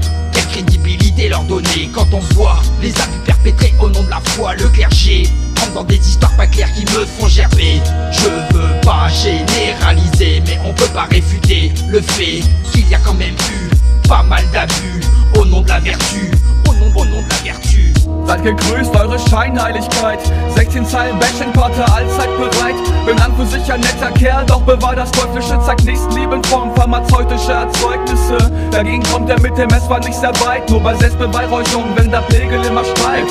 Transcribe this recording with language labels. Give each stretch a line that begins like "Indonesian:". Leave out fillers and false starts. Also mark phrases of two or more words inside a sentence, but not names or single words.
French: Quelle crédibilité leur donner quand on voit les abus perpétrés au nom de la foi? Le clergé rentre dans des histoires pas claires qui me font gerber. Je veux pas généraliser, mais on peut pas réfuter le fait qu'il y a quand même eu pas mal d'abus au nom de la vertu, au nom de la vertu.
German: Seid gegrüßt, eure Scheinheiligkeit. 16 Zeilen Bashing, Pater, allzeit bereit. Bin an für sich ein netter Kerl, doch bewahr das Teuflische. Zeigt Nächstenliebe in Form pharmazeutischer Erzeugnisse. Dagegen kommt er mit dem Messwand nicht sehr weit. Nur bei Selbstbeweihräuchung, wenn der Pegel immer steigt.